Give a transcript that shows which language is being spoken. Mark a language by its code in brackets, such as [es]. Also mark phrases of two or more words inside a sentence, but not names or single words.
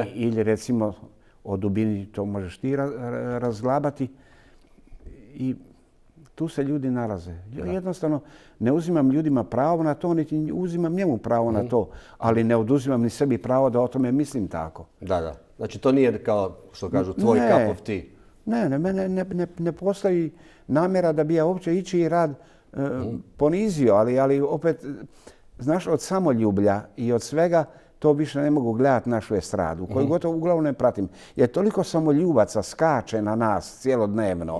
[hr] Ili recimo o dubini to možeš ti razglabati. I tu se ljudi nalaze. Ja jednostavno ne uzimam ljudima pravo na to, niti uzimam njemu pravo na to, ali ne oduzimam ni sebi pravo da o tome mislim tako. Da. Znači to nije kao što kažu tvoj [en] cup of tea. [hr] Ne postoji namjera da bi ja uopće ići rad ponizio, ali opet, znaš, od samoljublja i od svega to više ne mogu gledati našu estradu, koju gotovo uglavnom ne pratim. Jer toliko samoljubaca skače na nas cijelodnevno.